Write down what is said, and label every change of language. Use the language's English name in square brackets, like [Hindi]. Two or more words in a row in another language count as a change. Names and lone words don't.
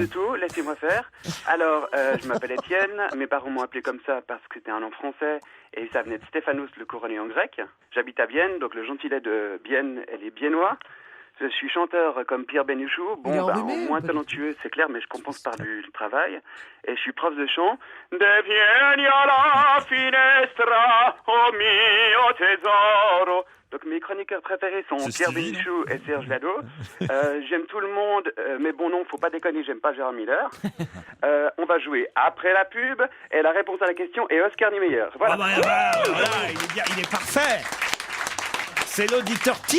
[French] de tout, laissez-moi faire. Alors, je m'appelle Étienne, mes parents m'ont appelé comme ça parce que c'était un nom français et ça venait de Stéphanos, le couronné en grec. J'habite à Bienne, donc le gentilé de Bienne, elle est biennois. Je suis chanteur comme Pierre Bénichou, Il est bon, enrhumé, moins ou pas talentueux, c'est clair, mais je compense par du travail. Et je suis prof de chant. De [Italian] vieni alla finestra, oh mio tesoro, [French] Donc mes chroniqueurs préférés sont C'est Pierre Stevie, Bénichou et Serge Lado. J'aime tout le monde, mais bon non, faut pas déconner, j'aime pas Gérard Miller. On va jouer après la pub et la réponse à la question est Oscar Niemeyer. Voilà. Voilà, il est parfait. C'est l'auditeur type.